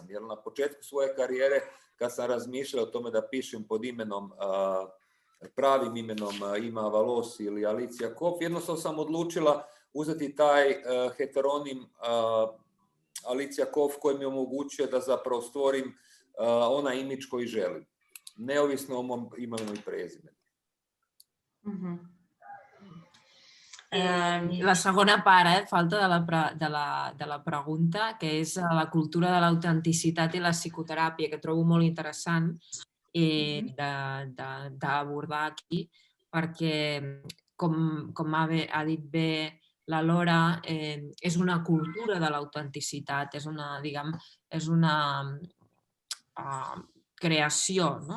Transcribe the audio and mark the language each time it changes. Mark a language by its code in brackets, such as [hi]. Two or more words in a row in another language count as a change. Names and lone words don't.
[hr] Jer na početku svoje karijere, kad sam razmišljao o tome da pišem pod imenom, pravim imenom Ima Valos ili Alicija Kof, jednostavno sam odlučila uzeti taj heteronim Alicija Kof koji mi omogućuje da zapravo stvorim onaj imidž koji želim, neovisno o mom imenu i prezimenu. [ca] La segona part, falta de la pregunta, que és la cultura de l'autenticitat i la psicoteràpia, que trobo molt interessant d'abordar aquí, perquè, com ha dit bé la Laura, és una cultura de l'autenticitat, és una creació, no?